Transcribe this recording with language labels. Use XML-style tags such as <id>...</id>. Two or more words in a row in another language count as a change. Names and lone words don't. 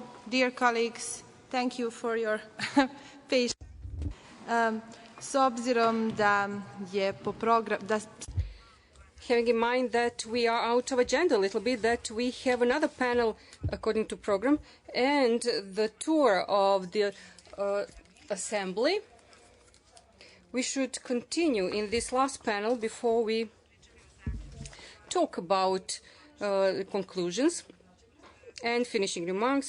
<en>Dear colleagues, thank you for your patience.</en> <bs>S obzirom da je po programu...</bs> <en>Having in mind that we are out of agenda a little bit, that we have another panel according to program, and the tour of the assembly, we should continue in this last panel before we talk about conclusions and finishing remarks.</en>